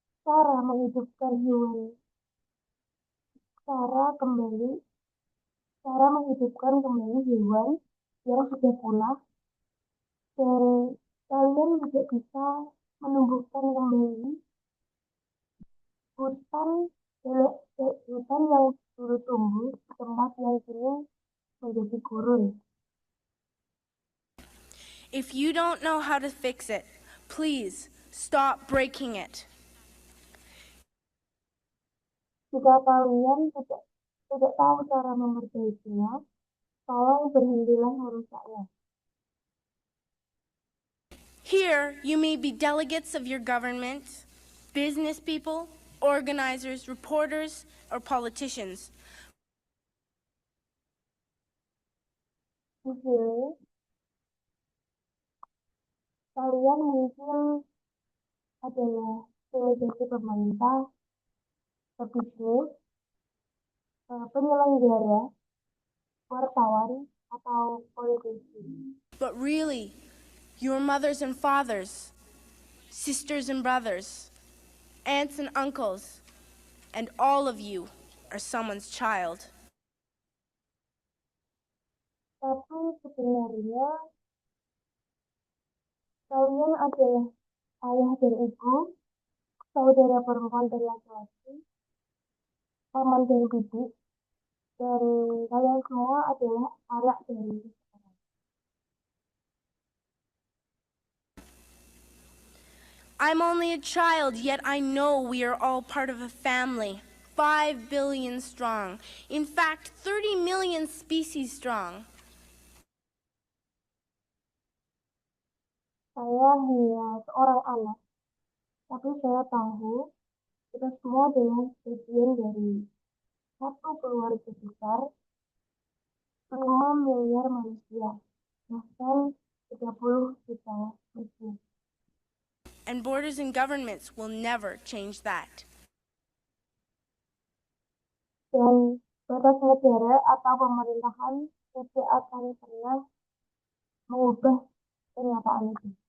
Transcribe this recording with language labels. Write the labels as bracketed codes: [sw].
[id] cara menghidupkan hewan, cara kembali, cara menghidupkan kembali hewan yang sudah punah, dan kalian juga bisa menumbuhkan kembali hutan hutan yang dulu tumbuh di tempat yang kini menjadi gurun. [en] If you don't know how to fix it, please stop breaking it. [id] Jika kalian tidak tahu cara memperbaikinya, tolong berhentilah merusaknya. [en] Here, you may be delegates of your government, business people, organizers, reporters, or politicians. [id] Di sini, kalian mungkin adalah delegasi pemerintah, pebisnis, penyelenggara, wartawan, atau politisi. [en] But really, your mothers and fathers, sisters and brothers, aunts and uncles, and all of you are someone's child. [id] Tapi sebenarnya kalian adalah ayah dan ibu, saudara perempuan dan laki-laki, paman dan bibi, dan kalian semua adalah anak dari seseorang. [en] I'm only a child, yet I know we are all part of a family, 5 billion strong. In fact, 30 million species strong. [id] Saya hanya seorang anak, tapi saya tahu kita semua adalah bagian dari satu keluarga besar, 5 miliar manusia, bahkan 30 juta manusia. [en] And borders and governments will never change that. [id] Dan batas negara atau pemerintahan tidak akan pernah mengubah kenyataan itu.